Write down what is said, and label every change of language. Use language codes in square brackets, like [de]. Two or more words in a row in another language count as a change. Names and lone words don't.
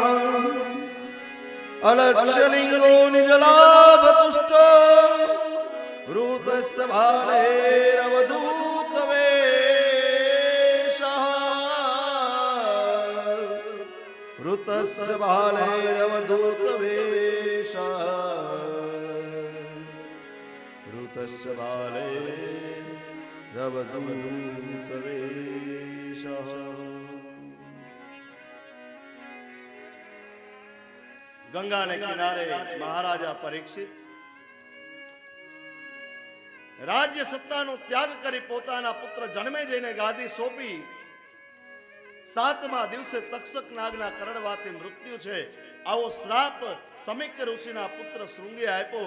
[sa] अलक्ष्यलिंगो निजलाभ तुष्ट ऋतस्य भालैरवधूतवेषः ऋतस्य भालैरवधूतवेषः ऋतस्य भालैरवधूतवेषः. [gu] ગંગાને કિનારે મહારાજા પરીક્ષિત રાજ્ય સત્તાનો ત્યાગ કરી પોતાના પુત્ર જન્મેજયને ગાદી સોંપી 7મા દિવસે તક્ષક નાગના કરડવાથી મૃત્યુ છે આવો શ્રાપ સમીક ઋષિના પુત્ર શૃંગે આપ્યો.